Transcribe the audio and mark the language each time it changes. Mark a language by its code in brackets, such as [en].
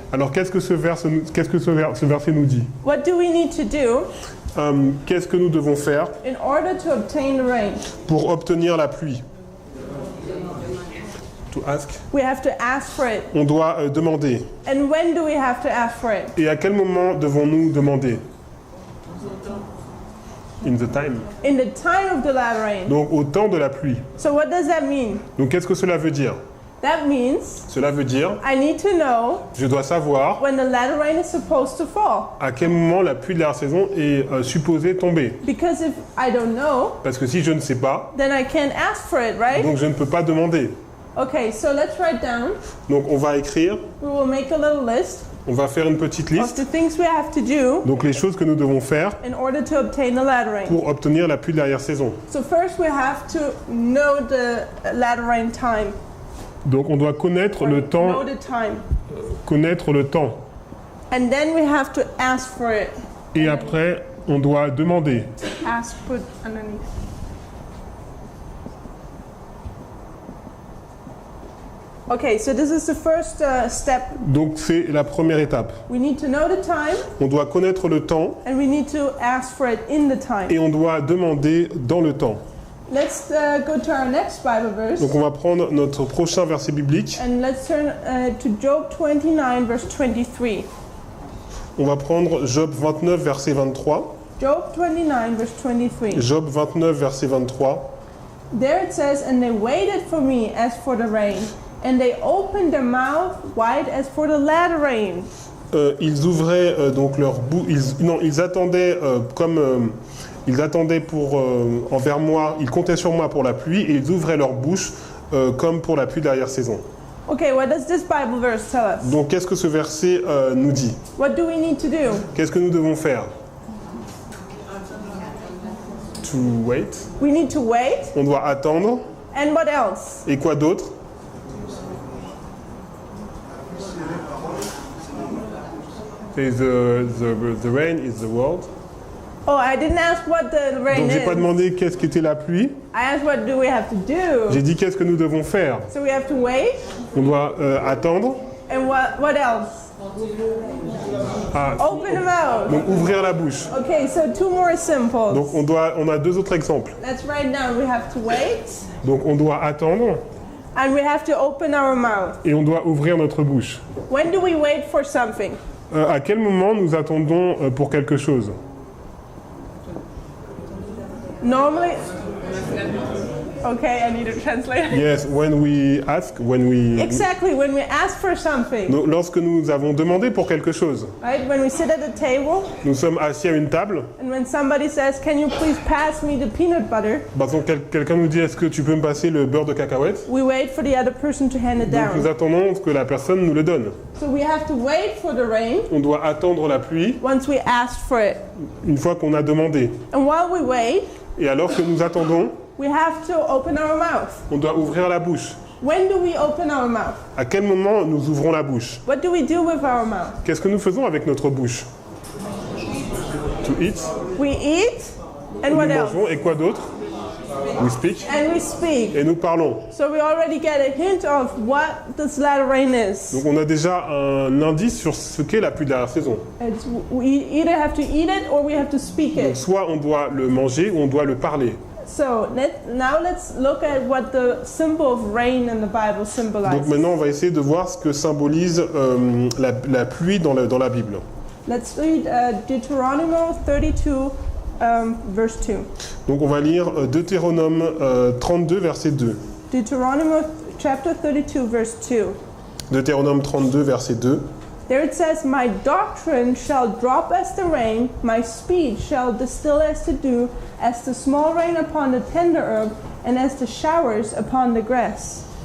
[fr] Alors qu'est-ce que ce verset nous dit? [en] What do we need to do [fr] Qu'est-ce que nous devons faire [en] in order to obtain the rain? [fr] pour obtenir la pluie? [en] To ask. We have to ask for it. [fr] On doit demander. [en] And when do we have to ask for it? [fr] Et à quel moment devons-nous demander? [en] In the time. In the time of the latter rain. [fr] Donc au temps de la pluie. [en] So what does that mean? [fr] Donc qu'est-ce que cela veut dire? [en] That means [fr] Cela veut dire, [en] I need to know [fr] je dois savoir [en] when the latter rain is supposed to fall. [fr] à quel moment la pluie de l'arrière-saison est supposée tomber. [en] Because if I don't know, [fr] Parce que si je ne sais pas, [en] then I can't ask for it, right? [fr] donc je ne peux pas demander. [en] Okay, so let's write down. [fr] Donc on va écrire, [en] We will make a little list [fr] on va faire une petite [en] of [fr] liste. [en] the things we have to do [fr] Donc les choses que nous devons faire [en] in order to obtain the latter rain. [fr] pour obtenir la pluie de l'arrière-saison. [en] So first we have to know the latter rain time. [fr] Donc on doit connaître le temps, [en] Know the time. [fr] connaître le temps. [en] And then we have to ask for it. [fr] Et après, on doit demander. [en] Ask, put underneath. Okay, so this is the first step. [fr] Donc c'est la première étape. [en] We need to know the time [fr] On doit connaître le temps [en] and we need to ask for it in the time. [fr] et on doit demander dans le temps. [en] Let's go to our next Bible verse [fr] Donc on va prendre notre prochain verset biblique. [en] and let's turn to Job 29 verse 23. [fr] On va prendre Job 29 verset 23. [en] Job 29 verse 23. [fr] Job 29 verset 23. [en] There it says, "And they waited for me as for the rain, and they opened their mouth wide as for the latter rain." [fr] Ils ouvraient donc leur bouche. Ils attendaient ils attendaient pour envers moi. Ils comptaient sur moi pour la pluie et ils ouvraient leur bouche comme pour la pluie de l'arrière-saison. [en] Okay, what does this Bible verse tell us? [fr] Donc qu'est-ce que ce verset nous dit? [en] What do we need to do? [fr] Qu'est-ce que nous devons faire? [en] To wait. We need to wait. [fr] On doit attendre. [en] And what else? [fr] Et quoi d'autre? [en] The rain is the world. Oh, I didn't ask what the rain [fr] Donc j'ai pas [en] is. [fr] demandé qu'est-ce qu'était la pluie. [en] I asked what do we have to do? [fr] J'ai dit qu'est-ce que nous devons faire. [en] So we have to wait. [fr] On doit attendre. [en] And what else? Ah, Open the mouth. [fr] donc ouvrir la bouche. [en] Okay, so two more simples. [fr] Donc on a deux autres exemples. [en] Let's write down. We have to wait. [fr] Donc on doit attendre [en] And we have to open our mouth. [fr] et on doit ouvrir notre bouche. [en] When do we wait for something? [fr] À quel moment nous attendons pour quelque chose? [en] Normally. Okay, I need a translator. Yes, when we ask, when we... Exactly, when we ask for something, [fr] Lorsque nous avons demandé pour quelque chose, [en] right? When we sit at a table [fr] nous sommes assis à une table, [en] and when somebody says, "Can you please pass me the peanut butter?" [fr] par exemple quelqu'un nous dit est-ce que tu peux me passer le beurre de cacahuète? [en] We wait for the other person to hand it [fr] Donc nous [en] down. [fr] attendons que la personne nous le donne. [en] So we have to wait for the rain [fr] On doit attendre la pluie [en] once we asked for it. [fr] une fois qu'on a demandé. [en] And while we wait, [fr] Et alors que nous attendons, [en] we have to open our mouth. [fr] on doit ouvrir la bouche. [en] When do we open our mouth? [fr] À quel moment nous ouvrons la bouche? [en] What do we do with our mouth? [fr] Qu'est-ce que nous faisons avec notre bouche? [en] To eat. We eat, and [fr] Nous [en] what else? [fr] mangeons. Et quoi d'autre? [en] We speak. And we speak. [fr] Et nous parlons. [en] So we already get a hint of what this latter rain is. [fr] Donc on a déjà un indice sur ce qu'est la pluie de la saison. [en] We either have to eat it or we have to speak [fr] Donc [en] it. [fr] soit on doit le manger ou on doit le parler. [en] So now let's look at what the symbol of rain in the Bible [fr] Donc [en] symbolizes. [fr] maintenant on va essayer de voir ce que symbolise la pluie dans la Bible. [en] Let's read Deuteronomy 32, verse 2. [fr] Donc on va lire Deutéronome 32 verset 2. [en] Deuteronomy chapter 32, verse 2. [fr] Deutéronome 32 verset 2. [en] There it says, "My doctrine shall drop as the rain, my speech shall distill as the dew, as the small rain upon the tender herb, and as the showers upon the grass."